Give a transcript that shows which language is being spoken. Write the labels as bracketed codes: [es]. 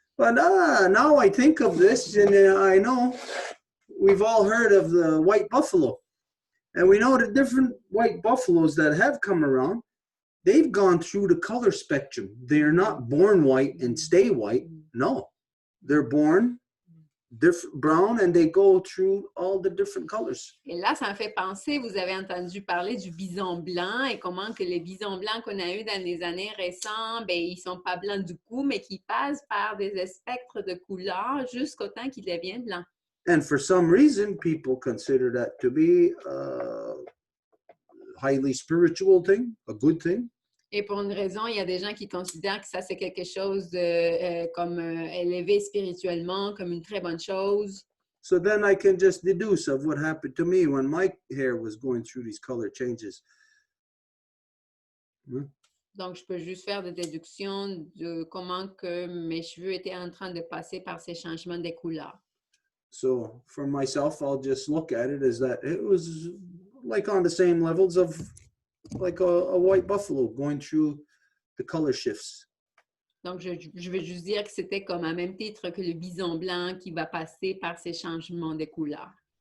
[en] But now I think of this, and I know we've all heard of the white buffalo. And we know the different white buffaloes that have come around, they've gone through the color spectrum. They're not born white and stay white. No, they're born brown and they go through all the different colors. [fr] Et là, ça me fait penser, vous avez entendu parler du bison blanc et comment que les bisons blancs qu'on a eu dans les années récentes, ben, ils sont pas blancs du coup, mais qui passent par des spectres de couleurs jusqu'au temps qu'ils deviennent blancs. [en] And for some reason, people consider that to be a highly spiritual thing, a good thing. [fr] Et pour une raison, il y a des gens qui considèrent que ça, c'est quelque chose de comme élevé spirituellement, comme une très bonne chose. [en] So then I can just deduce of what happened to me when my hair was going through these color changes. [fr] Donc, je peux juste faire des déductions de comment que mes cheveux étaient en train de passer par ces changements de couleurs. [en] So for myself, I'll just look at it as that it was like on the same levels of like a white buffalo going through the color shifts. [fr] Donc, je veux juste dire que c'était comme à même titre que le bison blanc qui va passer par ces changements de couleurs.